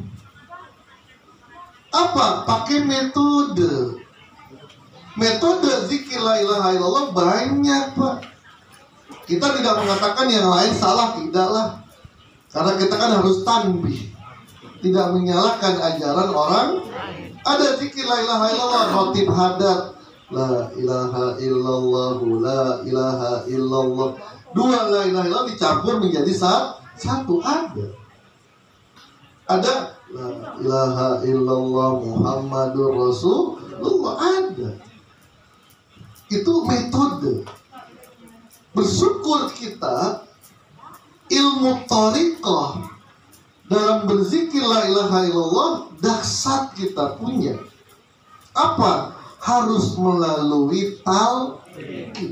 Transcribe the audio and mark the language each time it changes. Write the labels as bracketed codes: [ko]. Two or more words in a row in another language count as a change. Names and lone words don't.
[id] Apa? Pakai metode. Metode zikir [ar] لا إله إلا الله [id] banyak, Pak. Kita tidak mengatakan yang lain salah, tidaklah. Karena kita kan harus tanbih, tidak menyalahkan ajaran orang. Ada zikir [ar] لا إله إلا الله, [id] khotib hadat, [ar] لا إله إلا الله, لا إله إلا الله. [id] Dua [ar] لا إله إلا الله [id] dicampur menjadi satu. Ada [ar] لا إله إلا الله محمد رسول الله, [id] ada. Itu metode. Bersyukur kita ilmu thariqah dalam berzikir [ar] لا إله إلا الله [id] dahsyat kita punya. Apa? Harus melalui talqin.